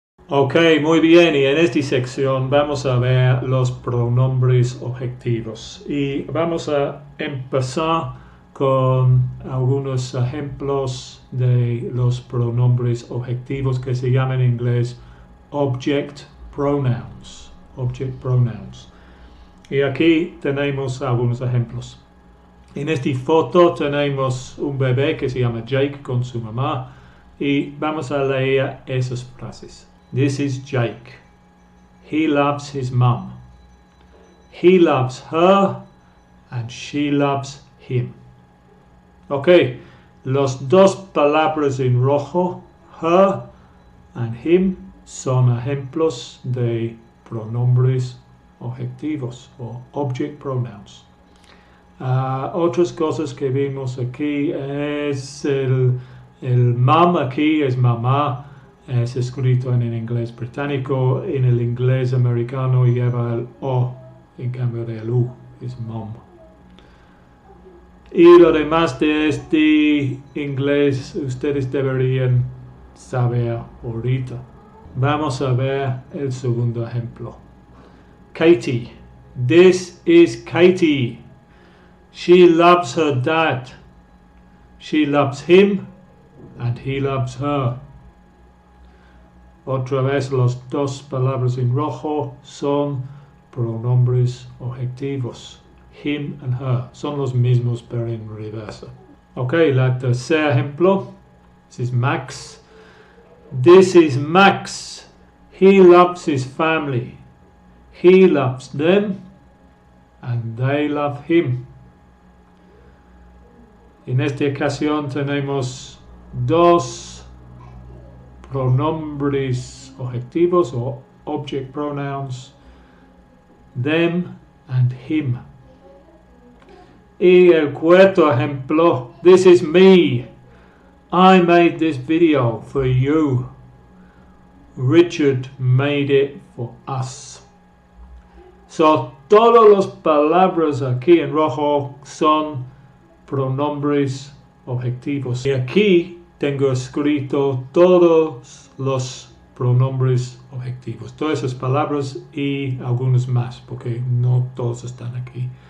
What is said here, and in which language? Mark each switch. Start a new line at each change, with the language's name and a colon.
Spanish: Ok, muy bien, y en esta sección vamos a ver los pronombres objetivos y vamos a empezar con algunos ejemplos de los pronombres objetivos que se llaman en inglés object pronouns. Object pronouns. Y aquí tenemos algunos ejemplos. En esta foto tenemos un bebé que se llama Jake con su mamá y vamos a leer esas frases.
English: This is Jake. He loves his mum. He loves her and she loves him.
Spanish: Ok, los dos palabras en rojo, her and him, son ejemplos de pronombres objetivos o object pronouns. Otras cosas que vimos aquí es el mum, aquí es mamá. Es escrito en el inglés británico, en el inglés americano lleva el O en cambio del U, es mom. Y lo demás de este inglés ustedes deberían saber ahorita. Vamos a ver el segundo ejemplo.
English: Katie. This is Katie. She loves her dad. She loves him and he loves her.
Spanish: Otra vez, las dos palabras en rojo son pronombres objetivos. Him and her. Son los mismos pero en reversa. Ok, la tercer ejemplo.
English: This is Max. This is Max. He loves his family. He loves them and they love him.
Spanish: En esta ocasión tenemos dos pronombres objetivos o object pronouns, them and him. Y el cuarto ejemplo,
English: this is me. I made this video for you. Richard made it for us.
Spanish: So, todas las palabras aquí en rojo son pronombres objetivos. Y aquí tengo escrito todos los pronombres objetivos. Todas esas palabras y algunas más, porque no todos están aquí.